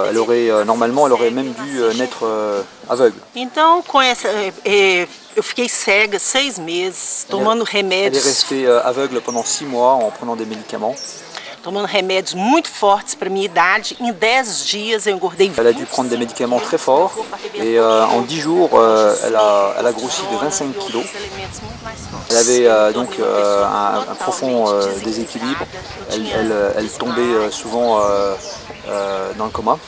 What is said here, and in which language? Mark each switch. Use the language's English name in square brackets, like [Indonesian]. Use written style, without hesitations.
[French] Et normalement, elle aurait même dû naître aveugle. [Portuguese] Então, eu fiquei cega 6 meses, tomando remédios. [French] Elle est restée aveugle pendant 6 mois en prenant des médicaments. [Portuguese] Tomando remédios muito fortes para minha idade. Em 10 dias, eu engordei 20. [French] Elle a dû prendre des médicaments très forts et en 10 jours, elle a grossi de 25 kilos. Elle avait donc un profond déséquilibre. Elle tombait souvent dans le coma.